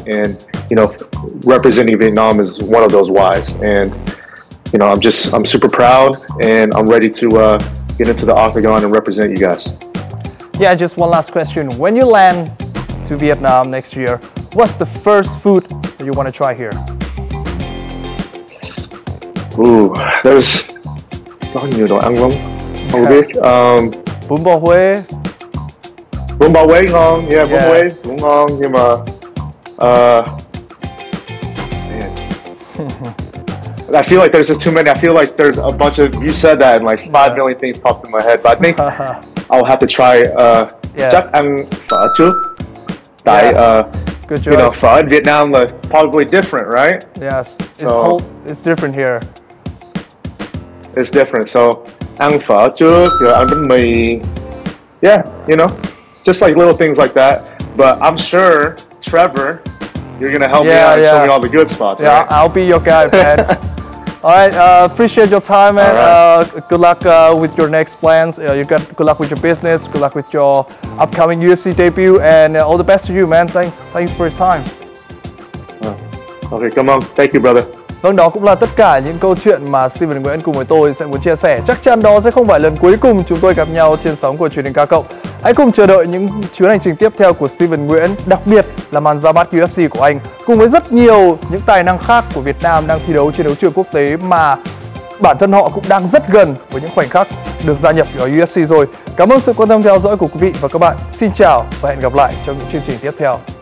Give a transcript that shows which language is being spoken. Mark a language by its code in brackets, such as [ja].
[en] And, you know, representing Vietnam is one of those whys. And, you know, I'm super proud, and I'm ready to get into the octagon and represent you guys. Yeah, just one last question. When you land to Vietnam next year, what's the first food that you want to try here? Ooh, there's [vi] có nhiều đồ ăn lắm. Không biết. Bún bò Huế. Bún bò Huế ngon, bún Huế cũng ngon, nhưng mà [en] I feel like there's just too many. I feel like there's a bunch of, you said that and like 5 million things popped in my head, but I think I'll have to try [vi] chắc ăn phở trước. Tại [en] good choice. You know, phở in Vietnam is probably different, right? Yes, it's different here. It's different. [vi] So ăn phở trước, rồi ăn bánh mì. [en] Yeah, you know, just like little things like that. But I'm sure, Trevor, you're gonna help me out and show me all the good spots. Yeah, right? I'll be your guy, man. All right, appreciate your time, man. Right. Good luck with your next plans. Good luck with your business. Good luck with your upcoming UFC debut, and all the best to you, man. Thanks for your time. Okay, come on. Thank you, brother. [vi] Vâng, đó cũng là tất cả những câu chuyện mà Steven Nguyễn cùng với tôi sẽ muốn chia sẻ. Chắc chắn đó sẽ không phải lần cuối cùng chúng tôi gặp nhau trên sóng của truyền hình K Cộng. Hãy cùng chờ đợi những chuyến hành trình tiếp theo của Steven Nguyễn, đặc biệt là màn ra mắt UFC của anh, cùng với rất nhiều những tài năng khác của Việt Nam đang thi đấu trên đấu trường quốc tế mà bản thân họ cũng đang rất gần với những khoảnh khắc được gia nhập vào UFC rồi. Cảm ơn sự quan tâm theo dõi của quý vị và các bạn. Xin chào và hẹn gặp lại trong những chương trình tiếp theo.